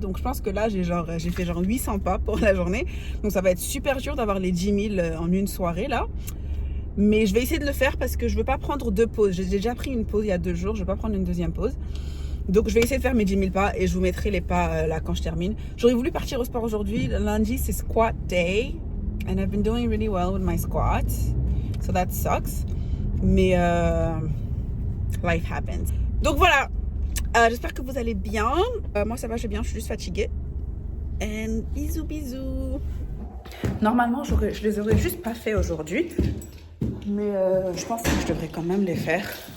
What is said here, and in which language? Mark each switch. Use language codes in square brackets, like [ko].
[fr] Donc je pense que là, j'ai fait genre 800 pas pour la journée. Donc ça va être super dur d'avoir les 10 000 en une soirée là. Mais je vais essayer de le faire parce que je veux pas prendre 2 pauses. J'ai déjà pris une pause il y a 2 jours, je vais pas prendre une deuxième pause. Donc je vais essayer de faire mes 10 000 pas et je vous mettrai les pas là quand je termine. J'aurais voulu partir au sport aujourd'hui. Lundi, c'est squat day. [en] And I've been doing really well with my squats. So that sucks. Mais life happens. [fr] Donc voilà, j'espère que vous allez bien. Moi ça va, je vais bien, je suis juste fatiguée. And bisous bisous. Normalement je les aurais juste pas fait aujourd'hui, mais je pense que je devrais quand même les faire.